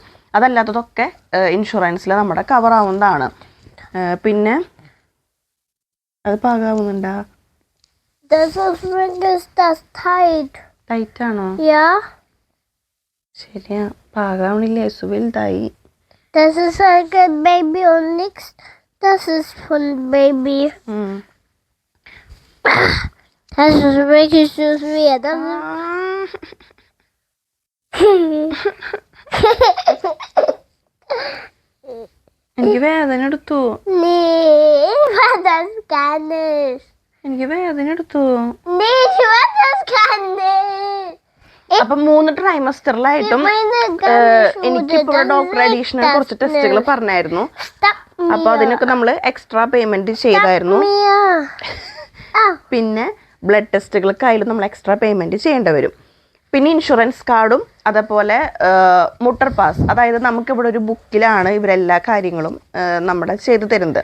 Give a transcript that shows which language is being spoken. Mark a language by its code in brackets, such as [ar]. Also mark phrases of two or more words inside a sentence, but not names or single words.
[ml] അതല്ലാത്തതൊക്കെ ഇൻഷുറൻസിൽ നമ്മുടെ കവർ ആവുന്നതാണ്. പിന്നെ അത് പാകാവുന്നുണ്ടോ? ടൈറ്റാണോ? ശരിയാ, പാകാവണില്ല. യേശു വലുതായി. [de] Das ist wirklich so schwer. Das [ml] എനിക്ക് വേദന എടുത്തു. [de] Nee, ich war das gar nicht. [ml] എനിക്ക് വേദന എടുത്തു. [de] Nee, ich war das gar nicht. [ml] അപ്പൊ 3 ട്രൈമസ്റ്ററിലായിട്ടും എനിക്കിപ്പോൾ ഡോക്ടർ അഡീഷണൽ കുറച്ച് ടെസ്റ്റുകൾ പറഞ്ഞായിരുന്നു. അപ്പൊ അതിനൊക്കെ നമ്മൾ [en] extra payment [ml] ചെയ്തായിരുന്നു. പിന്നെ [en] blood tests [ml] നമ്മൾ [en] extra payment [ml] ചെയ്യേണ്ടി വരും. പിന്നെ [en] insurance card [ml] അതേപോലെ മുട്ടർ പാസ്, അതായത് നമുക്കിവിടെ ഒരു ബുക്കിലാണ് ഇവരെല്ലാ കാര്യങ്ങളും നമ്മുടെ ചെയ്തു തരുന്നത്.